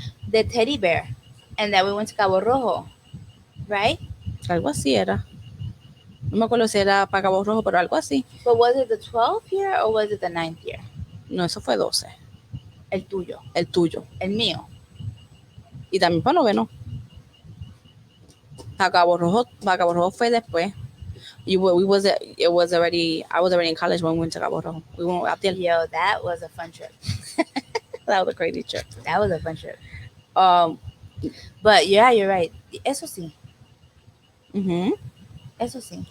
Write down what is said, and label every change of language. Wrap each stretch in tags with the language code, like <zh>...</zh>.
<en>The teddy bear, and then we went to Cabo Rojo, right?</en> <es>Algo así era. No me acuerdo si era para Cabo Rojo, pero algo así.</es> <en>But was it the 12th year or was it the 9th year?</en> <es>No, eso fue 12. El tuyo. El tuyo. El mío. Y también para noveno. Para Cabo Rojo fue después.</es> <en>I was already in college when we went to Cabo Rojo. We went out there. Yo, that was a fun trip. That was a crazy trip. That was a fun trip. But yeah, you're right. Eso sí. Mm-hmm.</en> <es>Eso sí.</es>